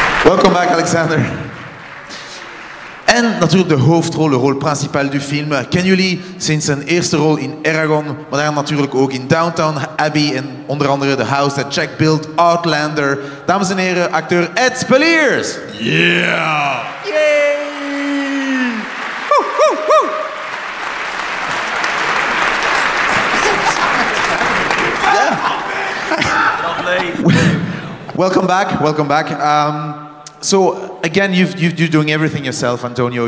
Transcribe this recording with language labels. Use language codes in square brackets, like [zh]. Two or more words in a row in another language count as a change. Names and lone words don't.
[en] Welcome back, [nl] Aleksander. En natuurlijk de hoofdrol, de rol [fr] principale du film. [nl] Kennen jullie sinds zijn eerste rol in Eragon, maar daarna natuurlijk ook in Downton Abbey en onder andere The House That Jack Built, Outlander. Dames en heren, acteur Speleers. [en] Yeah! Yay! Woe, woe, woe. Welcome back. Welcome back. So again, you're doing everything yourself, Antonio.